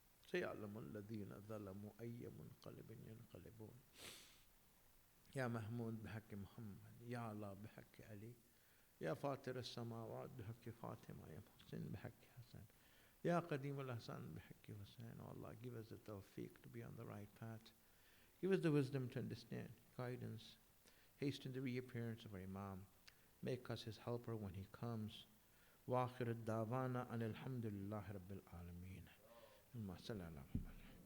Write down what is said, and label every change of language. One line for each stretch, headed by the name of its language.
Arabic: سيعلم الذين ظلموا أي منقلب ينقلبون يا محمود بحق محمد يا الله بحق علي يا فاطر السماوات بحق فاطمة يا محسن بحق حسن يا قديم الأحسان بحق حسين.
English: Oh Allah, give us the tawfiq to be on the right path. Give us the wisdom to understand, guidance. Hasten the reappearance of our Imam. Make us his helper when he comes.
Arabic: وآخر الدعوانا أن الحمد لله رب العالمين. اللهم صل على محمد.